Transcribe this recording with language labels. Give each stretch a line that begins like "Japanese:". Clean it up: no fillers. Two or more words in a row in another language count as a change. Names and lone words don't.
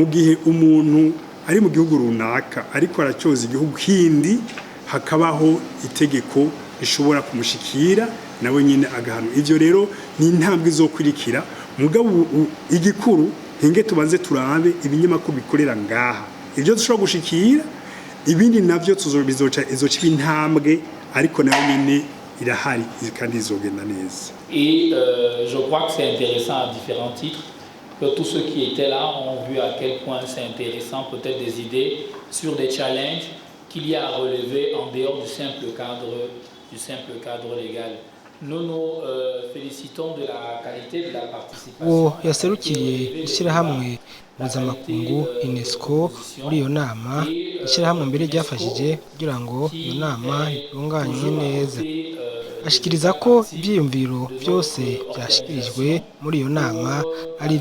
Rundi: gihe umuntu ari mu gihugu runaka ariko aracyoza igihugu kindi hakabaho itegeko rishobora kumushikira nawe nyine agahano ivyo rero ni intambwe izokurikira mugabo igikuru hinge tubanze turabe ibinyamakuru bikorera ngaha ivyo dushobora gushikira ibindi navyo tuzobizoca izoca intambwe ariko nawe nyine irahari kandi izogenda neza.
French: Et je crois que c'est intéressant à différents titres que tous ceux qui étaient là ont vu à quel point c'est intéressant, peut-être des idées sur des challenges qu'il y a à relever en dehors du simple cadre légal. Nous nous félicitons de la qualité de la participation.
Rundi: yaserukiye ishyirahamwe mpuzamakungu UNESCO muri iyo nama ishyirahamwe mbere ryafashije kugira ngo iyo nama itunganywe neza ashikiriza ko ibyiyumviro byose byashikirijwe muri iyo nama ari